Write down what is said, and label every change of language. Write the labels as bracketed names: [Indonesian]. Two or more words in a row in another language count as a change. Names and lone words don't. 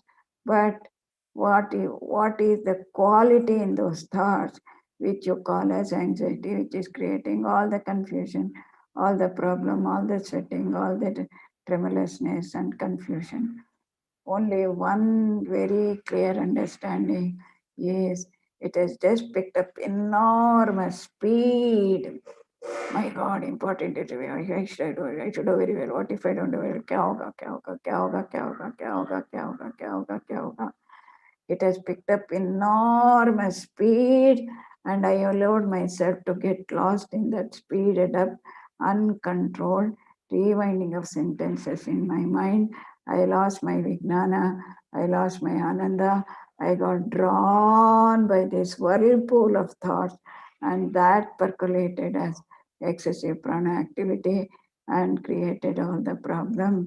[English] But what is the quality in those thoughts which you call as anxiety, which is creating all the confusion, all the problem, all the sweating, all the tremulousness and confusion? Only one very clear understanding is it has just picked up enormous speed. My God, important interview. I should do very well. What if I don't do well? [Hindi] क्या होगा, क्या होगा, क्या होगा, क्या होगा, क्या होगा, क्या होगा, क्या होगा, क्या होगा. [English] It has picked up enormous speed, and I allowed myself to get lost in that speeded up, uncontrolled rewinding of sentences in my mind. I lost my Vijnana, I lost my Ananda, I got drawn by this whirlpool of thoughts, and that percolated as excessive prana activity and created all the problem.